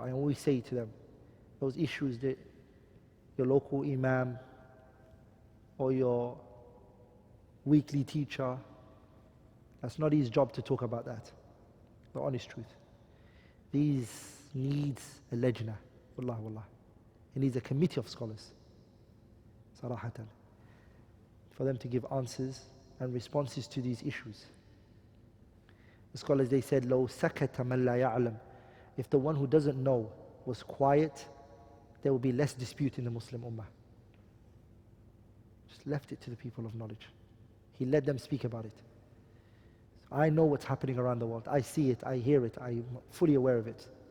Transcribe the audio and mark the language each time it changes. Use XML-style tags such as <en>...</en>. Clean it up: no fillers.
<en>I always say to them, those issues that your local imam or your weekly teacher, that's not his job to talk about that. The honest truth. These needs a lajna. Wallah, wallah. It needs a committee of scholars. Sarahatan. For them to give answers and responses to these issues.</en> <ar>The scholars, they said, لو سكت من لا يعلم.</ar> <en>If the one who doesn't know was quiet, there will be less dispute in the Muslim Ummah. Just left it to the people of knowledge. He let them speak about it. I know what's happening around the world. I see it, I hear it, I'm fully aware of it.</en>